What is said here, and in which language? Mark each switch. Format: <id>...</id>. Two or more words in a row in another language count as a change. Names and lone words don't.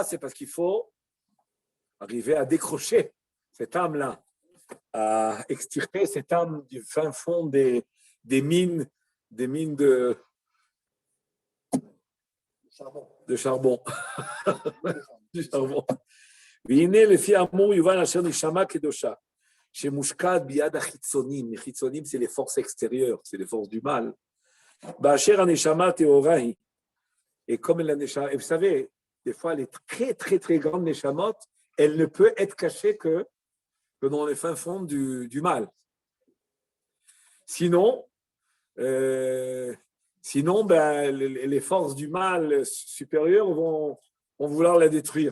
<fr>C'est parce qu'il faut arriver à décrocher cette âme-là, à extirper cette âme du fin fond des mines de charbon. Du charbon.</fr> <he>והנה לפי האמור יובן אשר נשמה קדושה, שמושקעת ביד החיצונים, חיצונים</he> <fr>c'est les forces extérieures, c'est les forces du mal,</fr> <he>באשר הנשמה טהורה היא,</he> <fr>et comme la neshama, et vous savez, des fois les très très très grandes neshamot, elle ne peut être cachée que dans les fins fonds du mal. Sinon, ben, les forces du mal supérieures vont vouloir la détruire.</fr>